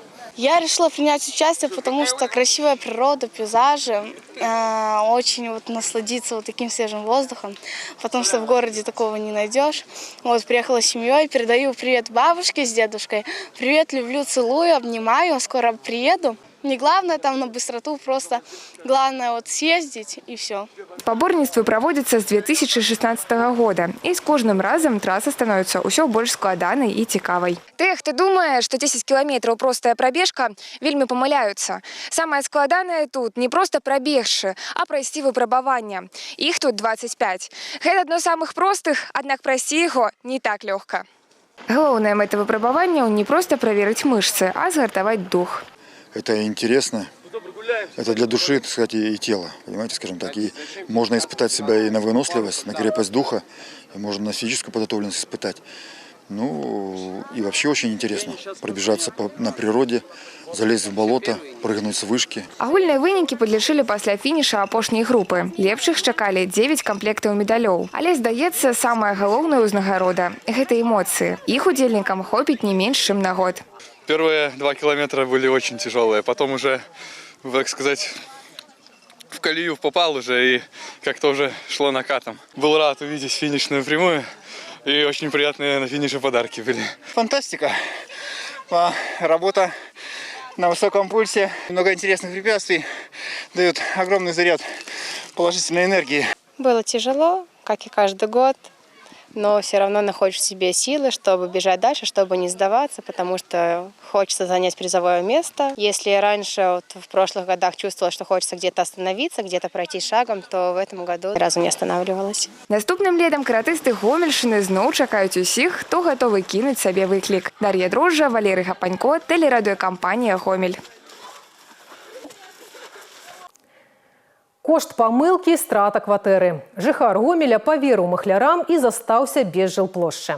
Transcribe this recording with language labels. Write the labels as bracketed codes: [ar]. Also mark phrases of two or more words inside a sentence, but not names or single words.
[ru] Я решила принять участие, потому что красивая природа, пейзажи, очень вот насладиться вот таким свежим воздухом, потому что в городе такого не найдешь. Вот приехала с семьей, передаю привет бабушке с дедушкой. Привет, люблю, целую, обнимаю, скоро приеду. Не главное там на быстроту, просто главное вот съездить и все. [be] Спаборніцтвы праводзяцца з 2016 года. І з кожным разам траса становіцца ўсё больш складанай і цікавай. Тыя, хто думае, што 10 кіламетраў простая прабежка, вельмі памыляюцца. Самае складанае тут не проста прабегшы, а прайсці выпрабаванне. Іх тут 25. Гэта адно з самых простых, аднак прайсці яго не так лёгка. Галоўная мэта выпрабаванняў не проста праверыць мышцы, а згартаваць дух. [ru] Это интересно, это для души, так сказать, и тела, понимаете, скажем так. И можно испытать себя и на выносливость, на крепость духа, и можно на физическую подготовленность испытать. Ну, и вообще очень интересно пробежаться на природе, залезть в болото, прыгнуть с вышки. [be] Агульныя вынікі падлічылі пасля фініша апошняй групы. Лепшых чакалі 9 камплектаў медалёў. Але, здаецца, самая галоўная ўзнагарода – гэта эмоцыі. Іх удзельнікам хопіць не менш, чым на год. [ru] Первые 2 километра были очень тяжелые, потом уже, так сказать, в колею попал уже и как-то уже шло накатом. Был рад увидеть финишную прямую, и очень приятные на финише подарки были. Фантастика. Работа на высоком пульсе, много интересных препятствий, дают огромный заряд положительной энергии. Было тяжело, как и каждый год. Но все равно находишь в себе силы, чтобы бежать дальше, чтобы не сдаваться, потому что хочется занять призовое место. Если раньше вот, в прошлых годах чувствовала, что хочется где-то остановиться, где-то пройти шагом, то в этом году ни разу не останавливалась. [be] Наступным летом каратысты Гомельшчыны зноў чакаюць усіх, хто гатовы кінуць сабе выклік. Дар'я Дрожжа, Валерый Гапанько, тэлерадыёкампанія «Гомель». Кошт памылкі – страта кватэры. Жыхар Гомеля паверыў махлярам і застаўся без жылплошчы.